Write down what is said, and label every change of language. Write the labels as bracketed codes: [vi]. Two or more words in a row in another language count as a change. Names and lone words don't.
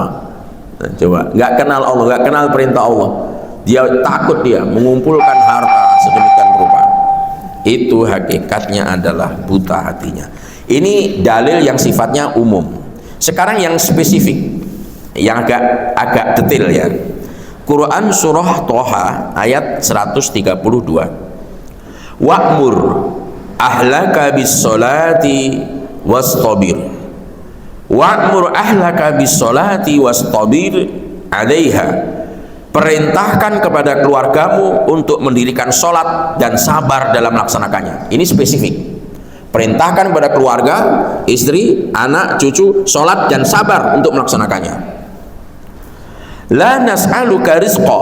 [id] Nah, coba, nggak kenal Allah, nggak kenal perintah Allah, dia takut dia mengumpulkan harta sedemikian rupa. Itu hakikatnya adalah buta hatinya. Ini dalil yang sifatnya umum. Sekarang yang spesifik, yang agak detail ya. Quran surah Toha ayat 132. [ar] وأمر أهلك بالصلاة واصطبر. وأمر أهلك بالصلاة واصطبر عليها. [id] Perintahkan kepada keluargamu untuk mendirikan sholat dan sabar dalam melaksanakannya. Ini spesifik. Perintahkan kepada keluarga, istri, anak, cucu, sholat dan sabar untuk melaksanakannya. [ar] لا نسألك رزقا.